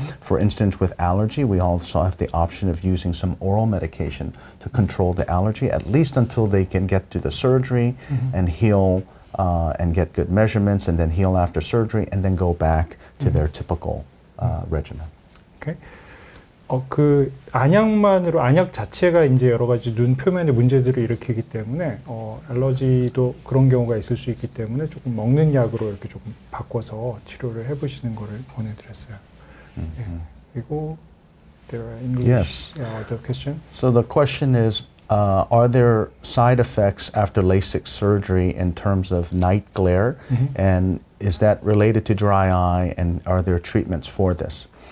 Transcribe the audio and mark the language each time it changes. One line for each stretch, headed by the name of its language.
English: For instance, with allergy, we also have the option of using some oral medication to control the allergy, at least until they can get to the surgery and heal and get good measurements, and then heal after surgery, and then go back to their typical regimen. Okay.
Korean: 그 안약 자체가 이제 여러 가지 눈 표면에 문제들을 일으키기 때문에 알러지도 그런 경우가 있을 수 있기 때문에 조금 먹는 약으로 이렇게 조금 바꿔서 치료를 해보시는 거를 권해드렸어요. 그리고
English: there are English the question. So the question is, are there side effects after LASIK surgery in terms of night glare, and is that related to dry eye, and are there treatments for this?